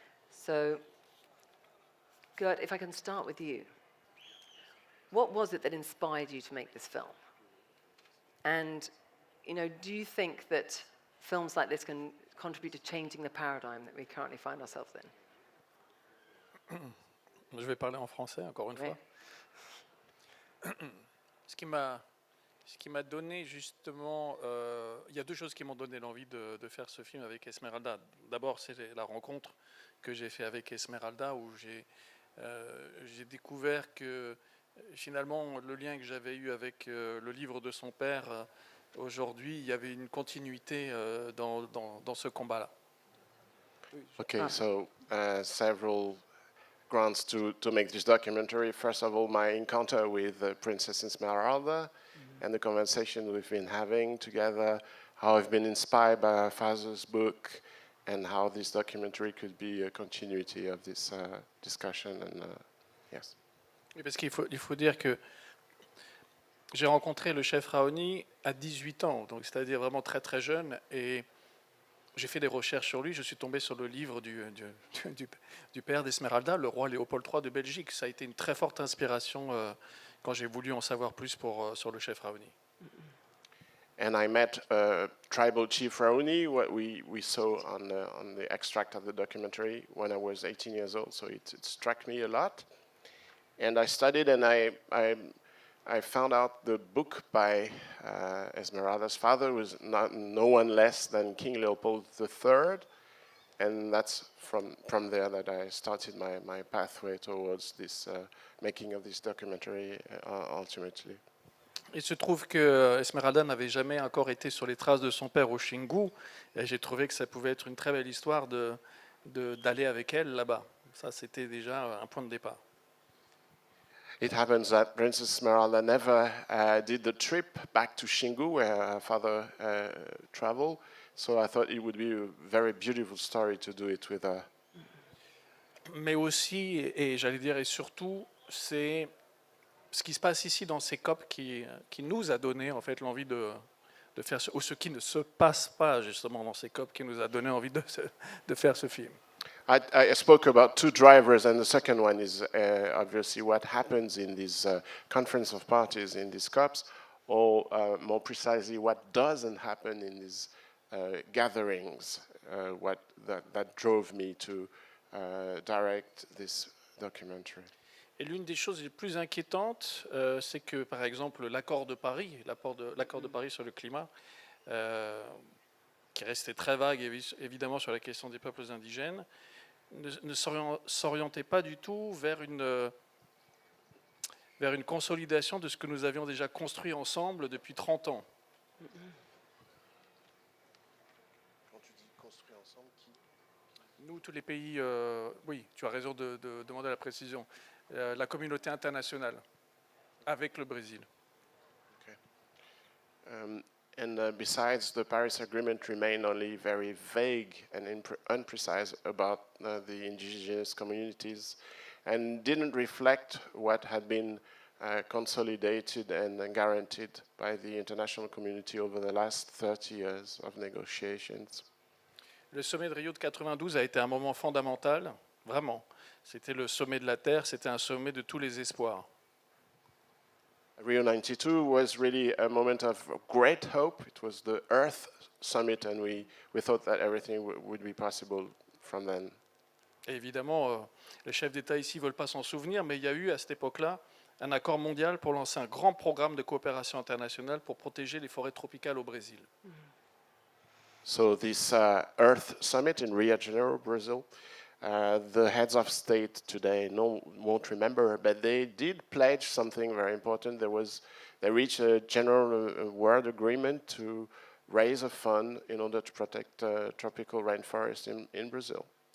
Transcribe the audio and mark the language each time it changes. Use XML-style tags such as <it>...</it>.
<en>So, Gert, if I can start with you. What was it that inspired you to make this film? And, do you think that films like this can contribute to changing the paradigm that we currently find ourselves in?</en> <fr>Je vais parler en français, encore une fois. Ce qui m'a donné justement... il y a deux choses qui m'ont donné l'envie de faire ce film avec Esmeralda. D'abord, c'est la rencontre que j'ai faite avec Esmeralda, où j'ai découvert que finalement, le lien que j'avais eu avec le livre de son père, aujourd'hui, il y avait une continuité dans ce combat-là.</fr> <en>Okay, so several grounds to make this documentary. First of all, my encounter with Princess Esmeralda and the conversation we've been having together, how I've been inspired by her father's book, and how this documentary could be a continuity of this discussion. And yes.</en> <fr>Oui, parce qu'il faut dire que j'ai rencontré le chef Raoni à 18 ans, donc c'est-à-dire vraiment très très jeune, et j'ai fait des recherches sur lui. Je suis tombé sur le livre du père d'Esmeralda, le roi Léopold III de Belgique. Ça a été une très forte inspiration quand j'ai voulu en savoir plus sur le chef Raoni.</fr> <en>And I met tribal chief Raoni, what we saw on the extract of the documentary when I was 18 years old, so it struck me a lot. And I studied, and I found out the book by Esmeralda's father was no one less than King Leopold III, and that's from there that I started my pathway towards this making of this documentary ultimately.</en> <fr>Il se trouve que Esmeralda n'avait jamais encore été sur les traces de son père au Xingu, et j'ai trouvé que ça pouvait être une très belle histoire d'aller avec elle là-bas. Ça, c'était déjà un point de départ.</fr> <en>It happens that Princess Esmeralda never did the trip back to Xingu, where her father traveled. So I thought it would be a very beautiful story to do it with her.</en> <fr>Mais aussi, et j'allais dire, et surtout, c'est ce qui se passe ici dans ces COP qui nous a donné en fait l'envie de faire ou ce qui ne se passe pas justement dans ces COP qui nous a donné envie de faire ce film.</fr> <en>I spoke about two drivers, and the second one is obviously what happens in these conference of parties, in these COPs, or more precisely, what doesn't happen in these gatherings, that drove me to direct this documentary.</en> <fr>Et l'une des choses les plus inquiétantes, c'est que, par exemple, l'accord de Paris sur le climat, qui restait très vague évidemment sur la question des peuples indigènes, ne s'orientait pas du tout vers une consolidation de ce que nous avions déjà construit ensemble depuis 30 ans. Quand tu dis construire ensemble, qui? Nous, tous les pays, oui, tu as raison de demander la précision, la communauté internationale, avec le Brésil.</fr> <en>Okay. And besides, the Paris Agreement remained only very vague and unprecise about the indigenous communities, and didn't reflect what had been consolidated and guaranteed by the international community over the last 30 years of negotiations.</en> <fr>Le sommet de Rio de 92 a été un moment fondamental, vraiment. C'était le sommet de la Terre, c'était un sommet de tous les espoirs.</fr> <en>Rio 92 was really a moment of great hope. It was the Earth Summit, and we thought that everything would be possible from then.</en> <fr>Et évidemment, les chefs d'État ici ne veulent pas s'en souvenir, mais il y a eu à cette époque-là un accord mondial pour lancer un grand programme de coopération internationale pour protéger les forêts tropicales au Brésil.</fr> <en>So this Earth Summit in Rio de Janeiro, Brazil, the heads of state today won't remember, but they did pledge something very important. They reached a general world agreement to raise a fund in order to protect tropical rainforests in Brazil.</en>